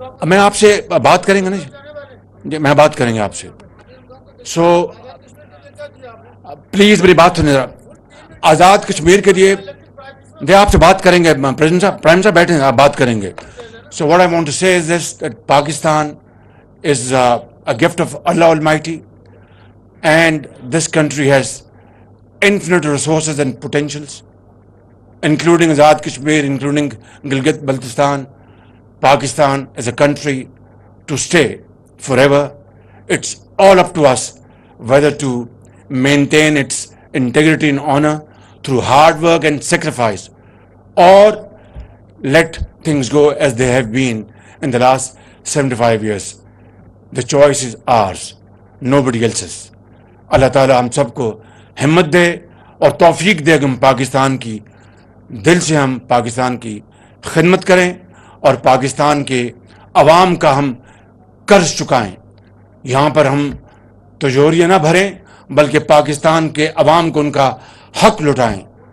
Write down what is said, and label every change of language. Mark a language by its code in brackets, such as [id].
[ur] میں آپ سے بات کریں گے نا جی, میں بات کریں گے آپ سے. سو پلیز میری بات سنیں ذرا. آزاد کشمیر کے لیے آپ سے بات کریں گے. پرائم صاحب بیٹھیں گے, آپ بات کریں گے. [en] So what I want to say is this, that Pakistan is a gift of Allah Almighty, and this country has infinite resources and potentials, including Azad Kashmir, including Gilgit-Baltistan. Pakistan is a country to stay forever. It's all up to us whether to maintain its integrity and honor through hard work and sacrifice, or let things go as they have been in the last 75 years. The choice is ours, nobody else's. [ur] اللہ تعالیٰ ہم سب کو ہمت دے اور توفیق دے کہ ہم پاکستان کی دل سے ہم پاکستان کی خدمت کریں, اور پاکستان کے عوام کا ہم قرض چکائیں. یہاں پر ہم تجوریاں نہ بھریں, بلکہ پاکستان کے عوام کو ان کا حق لوٹائیں.